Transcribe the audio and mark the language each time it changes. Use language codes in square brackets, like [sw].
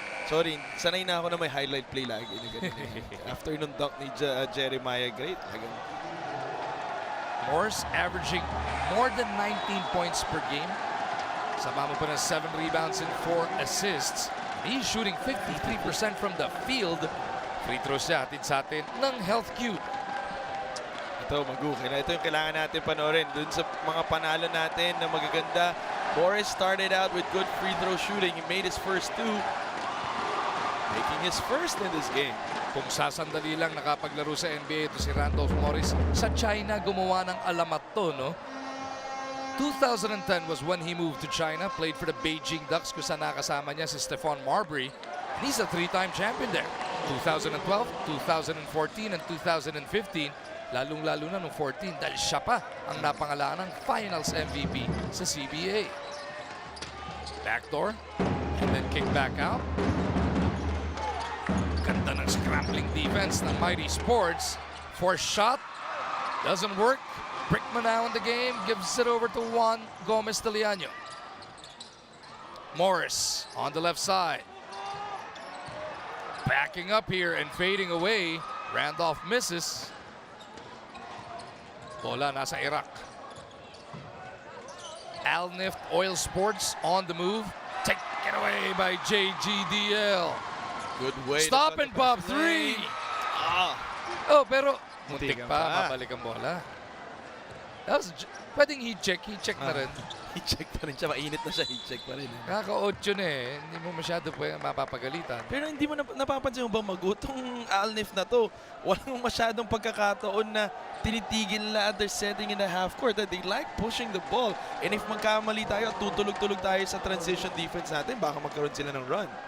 [tl] Sorry, sanay na ako na may highlight play lagi. After nung dunk ni Jeremiah Great. [en] Morris averaging more than 19 points per game. [tl] Sama mo pa ng [en] 7 rebounds and 4 assists. He's shooting 53% from the field. [tl] Free throws siya atid sa atin ng Health Cube. Ito, Magu, ito yung kailangan natin panoorin. Dun sa mga panalo natin na magaganda. [en] Morris started out with good free throw shooting. He made his first 2. Making his first in this game. [tl] Kung sasandali lang nakapaglaro sa NBA ito si Randolph Morris, sa China gumawa ng alamat to, no? [en] 2010 was when he moved to China, played for the Beijing Ducks [tl] kung saan nakasama niya si Stephon Marbury. [en] And he's a 3-time champion there. 2012, 2014, and 2015. [tl] Lalong-lalo na noong 14 dahil siya pa ang napangalanang Finals MVP sa CBA. [en] Backdoor, and then kick back out. [tl] Ganda ng [en] scrambling defense ng Mighty Sports. Fourth shot, doesn't work. Brickman now in the game, gives it over to Juan Gomez de Liano. Morris on the left side. Backing up here and fading away. Randolph misses. [tl] Bola nasa Iraq. [en] Alnift Oil Sports on the move. Taken away by JGDL. Good way. Stop and pop 3. Oh, [tl] pero muntik Muntikan pa, pa. mabalik ang bola. [en] That was, [tl] pwedeng heat check na rin. I-check pa rin siya. Mainit na siya. I-check pa rin. Kaka-8 na eh. Hindi mo masyado mapapagalitan. Pero hindi mo napapansin mo ba, Magu, itong Alnif na to, walang masyadong pagkakataon na tinitigil nila at [en] they're setting in the half court. They like pushing the ball. [tl] And if magkamali tayo at tutulog-tulog tayo sa transition defense natin, baka magkaroon sila ng run.